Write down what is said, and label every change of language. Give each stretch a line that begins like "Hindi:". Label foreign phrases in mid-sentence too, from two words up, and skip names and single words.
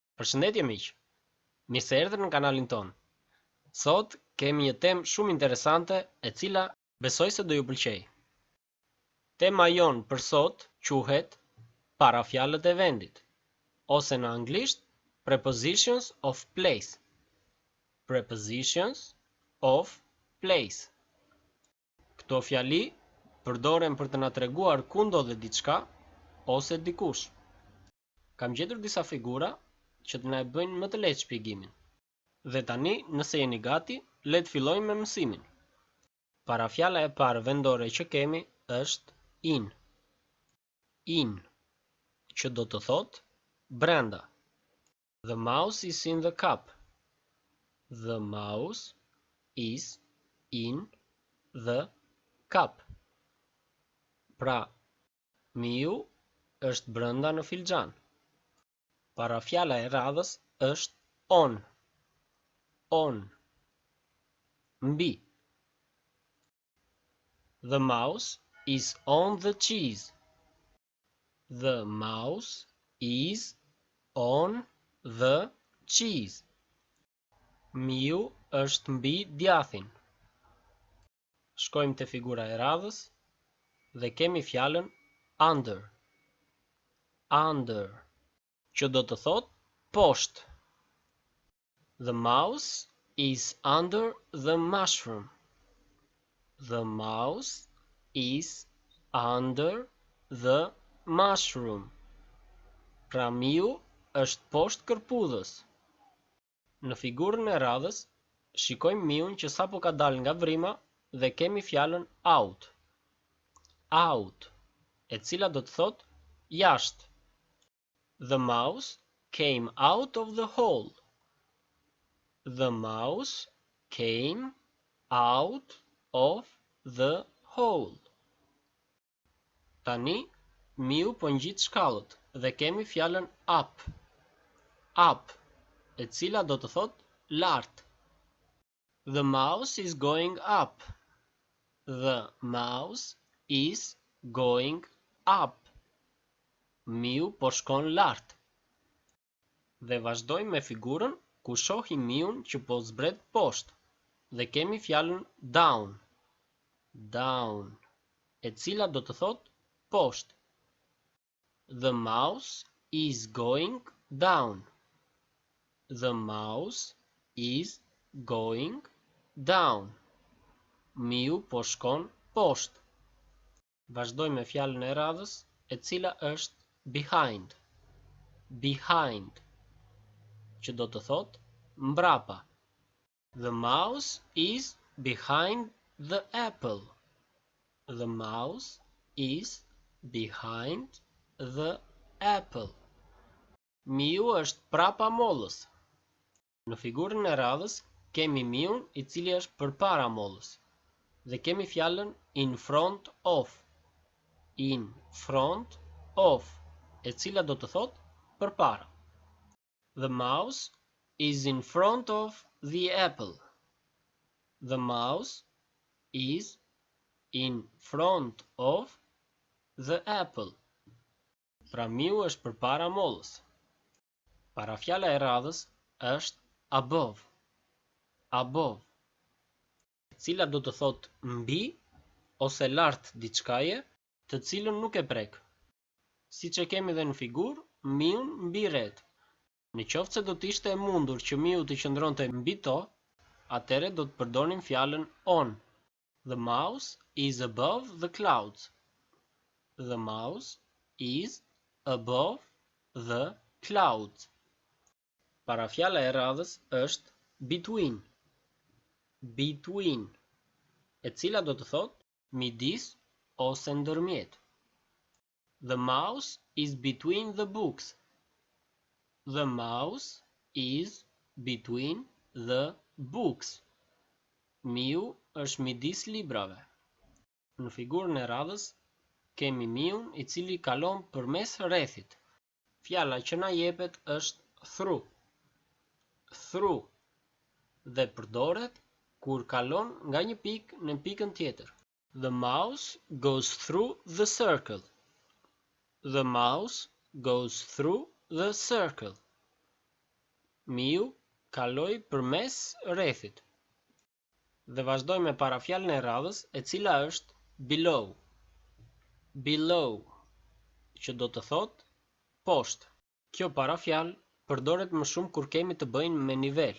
Albanian: Përshëndetje miq, mirë se erdhët në kanalin ton. Sot kemi një temë shumë interesante e cila besoj se do ju pëlqej. Tema jon për sot quhet parafjalët e vendit, ose në anglisht
English: prepositions of place. Prepositions of place.
Albanian: Këto fjali përdoren për të na treguar ku ndodhet diçka ose dikush. Kam gjetur disa figura që të na e bëjnë më të lehtë shpjegimin. Dhe tani, nëse jeni gati, le të fillojmë me mësimin. Parafjala e parë vendore që kemi është in. In, që do të thotë brenda.
English: The mouse is in the cup. The mouse is in the cup.
Albanian: Pra, miu është brenda në filxhan. Parafjala e radhës është on. On. Mbi.
English: The mouse is on the cheese. The mouse is on the cheese.
Albanian: Miu është mbi djathin. Shkojmë te figura e radhës dhe kemi fjalën under. Under, që do të thotë poshtë.
English: The mouse is under the mushroom. The mouse is under the mushroom.
Albanian: Pra miu është poshtë kërpudhës. Në figurën e radhës, shikojmë miun që sapo ka dalë nga vrima dhe kemi fjalën out. Out, e cila do të thotë jashtë.
English: The mouse came out of the hole. The mouse came out of the hole.
Albanian: Tani, miu po ngjit shkallët dhe kemi fjalën up. Up, e cila do të thotë lart.
English: The mouse is going up. The mouse is going up.
Albanian: Miu po shkon lart. Dhe vazhdojmë me figurën ku shohim miun që po zbret poshtë dhe kemi fjalën down. Down, e cila do të thotë poshtë.
English: The mouse is going down. The mouse is going down.
Albanian: Miu po shkon poshtë. Vazhdojmë me fjalën e radhës, e cila është behind. Behind, që do të thotë mbrapa.
English: The mouse is behind the apple. The mouse is behind the apple.
Albanian: Miu është prapa mollës. Në figurën e radhës kemi miun i cili është përpara mollës dhe kemi fjalën
English: in front of. In front of,
Albanian: e cila do të thotë përpara.
English: The mouse is in front of the apple. The mouse is in front of the apple.
Albanian: Pra miu është përpara mollës. Parafjala e radhës është above. Above, e cila do të thotë mbi ose lart diçkaje të cilën nuk e prek. Siç e kemi dhe në figurë, miun mbi ret. Në qoftë se do të ishte e mundur që miu të qëndronte mbi to, atëre do të përdorim fjalën on.
English: The mouse is above the clouds. The mouse is above the clouds.
Albanian: Parafjala e radhës është between. Between, e cila do të thotë midis ose ndërmjet.
English: The mouse is between the books. The mouse is between the books.
Albanian: Miu është midis librave. Në figurën e radhës kemi miun i cili kalon përmes rrethit. Fjala që na jepet është through. Through, dhe përdoret kur kalon nga një pikë në pikën tjetër.
English: The mouse goes through the circle. The mouse goes through the circle.
Albanian: Miu kaloi përmes rrethit. Dhe vazhdoj me parafjalën e radhës, e cila është below. Below, që do të thotë poshtë. Kjo parafjalë përdoret më shumë kur kemi të bëjmë me nivel.